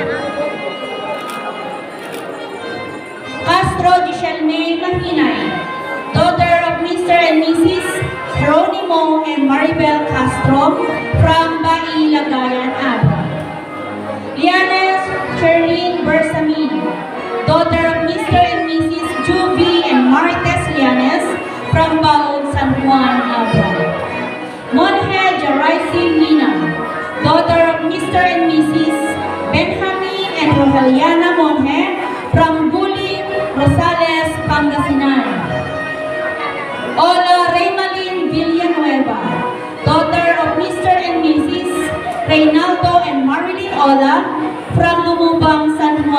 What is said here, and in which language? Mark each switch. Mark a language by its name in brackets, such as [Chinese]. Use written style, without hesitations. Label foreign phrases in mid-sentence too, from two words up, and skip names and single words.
[English] Castro Giselle Mahinay, daughter of Mr. and Mrs. Geronimo and Maribel Castro, from Bai, Lagayan, Abra. Lianes Cherlyn Bersamin, daughter of Mr. and Mrs. Juvie and Marites Lianes, from Baod, San Juan, Abra. Monhe Jaraisi Nina, daughter of Mr. and Mrs. Benjamin and Roheliana Monhe, from Guli, Rosales, Pangasinan. Ola Reymalin Villanueva, daughter of Mr. and Mrs. Reynaldo and Marilyn Ola, from Lumubang, San